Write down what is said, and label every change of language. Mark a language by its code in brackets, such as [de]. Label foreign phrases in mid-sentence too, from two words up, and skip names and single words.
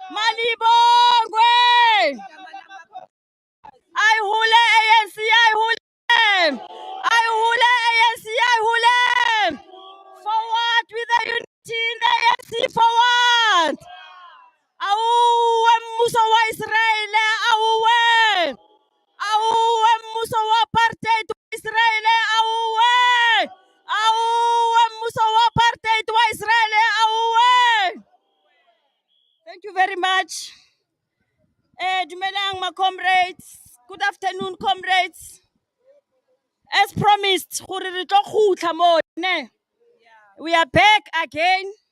[zu] Malibongwe. I hule ANC, I hule. I hule ANC, I hule. [en] Forward with the unity in the ANC, forward. [st] Auwe mmuso wa Israel, auwe. Auwe mmuso wa apartheid wa Israel, auwe. Auwe mmuso wa apartheid wa Israel, auwe. [en] Thank you very much. Dumelang, my comrades. Good afternoon, comrades. As promised, we are back again.